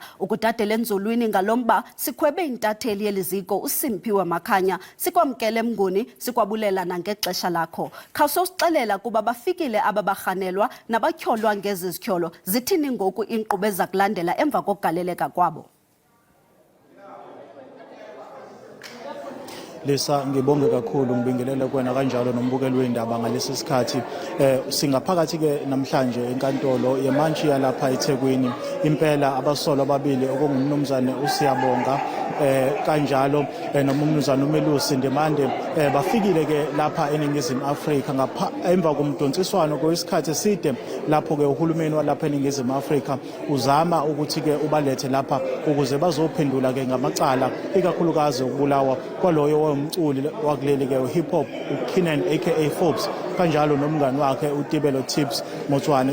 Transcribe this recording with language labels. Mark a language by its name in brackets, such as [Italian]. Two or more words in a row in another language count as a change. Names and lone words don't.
[Xhosa] Ukudadela enzulwini ngalomba sikhwebe intatheli yeliziko uSimphiwe Makhanya. Sikwamkele Mnguni, sikwabulela nangexesha lakho. Khawusosixelela kuba bafikile ababarhanelwa nabatyholwa ngezi zityholo. Zithini ngoku inkqubo eza kulandela emva kokugaleleka kwabo? Lisa, [Zulu] ngibonge kakhulu ngibingelele kuwena kanjalo nombukeli wendaba ngalesi sikhathi. Singaphakathi ke namhlanje enkantolo yemantshi yalapha eThekwini. Impela abasolwa ababili okungumnumzane uSiyabonga kanjalo nomnumzane uMelusi Ndimande bafikile ke lapha eNingizimu Afrika emva komdonsiswano kwesikhathi eside lapho ke uhulumeni walapha eNingizimu Afrika uzama ukuthi ke ubalethe lapha ukuze bazophendula ke ngamacala ikakhulukazi ukubulawa kwaloyo umculi wakuleli ke hip hop uKeenan aka Forbes kanjalo nomngani wakhe uTibelo Tips Motshwane.